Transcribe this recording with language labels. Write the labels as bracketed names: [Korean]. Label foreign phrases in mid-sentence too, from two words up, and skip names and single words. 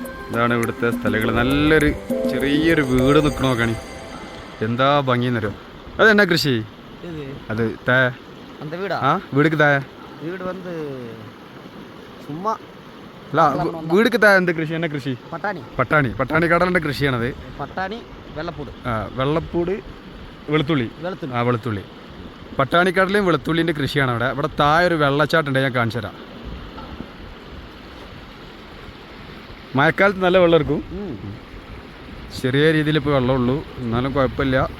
[Malayalam] ഇതാണ് ഇവിടുത്തെ സ്ഥലങ്ങൾ. നല്ലൊരു ചെറിയൊരു വീട് നിൽക്കണ നോക്കണി, എന്താ ഭംഗിന്നറിയോ. അതെന്നാ കൃഷി അത് തായ [Tamil] அந்த வீடா? [Malayalam] വീടുക്ക് തായ [Tamil] வீடு வந்து சும்மா [Malayalam] അല്ല വീടുക്ക് തായ എന്ത് കൃഷി? എന്നാ കൃഷി? പട്ടാണി കടലിൻ്റെ കൃഷിയാണത്. [Tamil] பட்டாணி வெள்ளப்பூடு [Malayalam] വെള്ളപ്പൂട് വെളുത്തുള്ളി. [Tamil] வெளுத்துள்ளி [Malayalam] വെളുത്തുള്ളി, പട്ടാണിക്കടലയും വെളുത്തുള്ളിൻ്റെ കൃഷിയാണ് അവിടെ. ഇവിടെ താഴെ ഒരു വെള്ളച്ചാട്ടുണ്ട്, ഞാൻ കാണിച്ചു തരാം. മഴക്കാലത്ത് നല്ല വെള്ളം എടുക്കും, ചെറിയ രീതിയിൽ ഇപ്പോൾ വെള്ളമുള്ളൂ, എന്നാലും കുഴപ്പമില്ല.